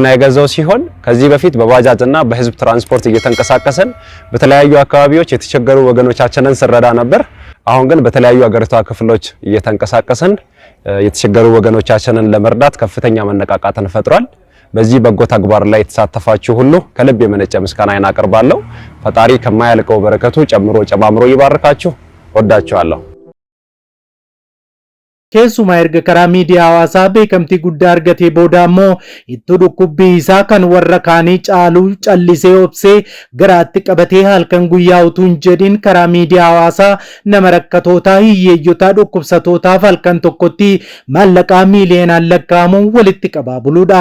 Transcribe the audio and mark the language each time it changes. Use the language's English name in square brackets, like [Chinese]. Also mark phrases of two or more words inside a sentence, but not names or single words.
[Amharic] የገዛው ሲሆን ከዚህ በፊት በባጃጅና በህዝብ ትራንስፖርት እየተንቀሳቀሰን በተለያዩ አካባቢዎች የተቸገሩ ወገኖቻችንን ስረዳ ነበር አሁን ግን በተለያዩ አገሪቷ ክፍሎች እየተንቀሳቀሰን የተቸገሩ ወገኖቻችንን ለመርዳት ከፍተኛ መነቃቃትን ፈጥሯል በዚህ በጎ ተግባር ላይ የተሳተፋችሁ ሁሉ ከልብ የመነጨ ምስጋናዬን አቀርባለሁ ፈጣሪ ከማያልቀው በረከቱ ጨማምሮ ይባርካችሁ ወዳችኋለሁ [Oromo] Keessuma erga karaa miidiyaa hawaasaa beekamtii guddaa argatee booda ammoo itti dhukkubbii isaa kan warra kaanii caaluu callisee obsee garaatti qabatee halkan guyyaa utuu hin jedhin karaa miidiyaa hawaasaa nama rakkatootaa hiyyeeyyotaa dhukkubsatootaaf halkan tokkotti maallaqaa miiliyoonaan lakkaa'amuun walitti qabaa buluudha.